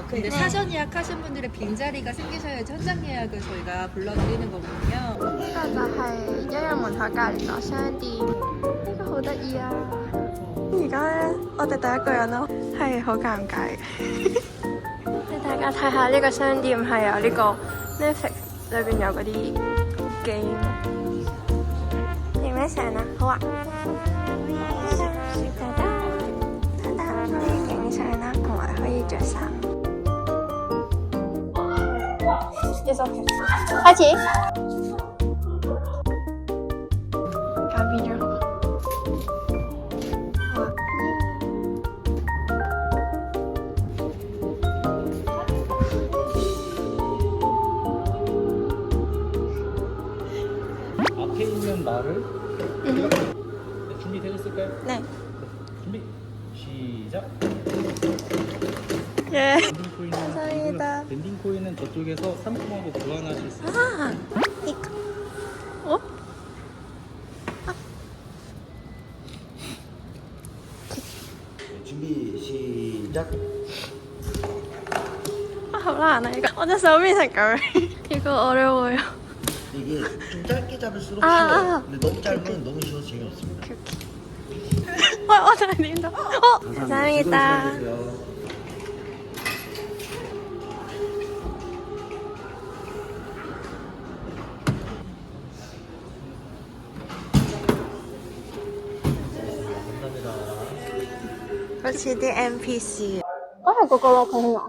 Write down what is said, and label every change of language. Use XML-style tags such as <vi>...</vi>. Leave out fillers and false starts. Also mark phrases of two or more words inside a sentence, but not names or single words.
<ko>근데 사전 예약하신 분들의 빈자리가 생기셔야지 현장 예약을 저희가 불러드리는 거거든요.</ko> <yue>呢個就係一日門口隔離個商店，呢個好得意啊！而家咧，我哋第一個人咯，係好尷尬嘅。俾大家睇下呢個商店係有呢個 Netflix 裏邊有嗰啲 game。影咩相啊？好啊！可以影相啦，同埋可以着衫。</yue> <en>It's okay。</en> <yue>開始。揀邊張好啊？好啊。</yue> <ko>앞에 있는 말을 네, 준비되셨을까요? 네. 준비 시작. 예. 밴딩 코인은 감사합니다. 밴딩 코인은 저쪽에서 상품하고 교환하실 수 있어요. 아, 이거. 어? 네, 준비 시작. 아,</ko> <yue>好難啊</yue> <ko>이거. 어제</ko> <yue>手變成咁樣.</yue> <ko>이거 어려워요. 이게 좀 짧게 잡을수록 아, 쉬워요. 아. 근데 너무 짧으면 너무 쉬워서 재미없습니다. 잘 된다. 감사합니다. 즐거운 시간 되세요.</ko> <yue>好似啲 NPC。嗰係嗰個咯，佢聽講。</yue>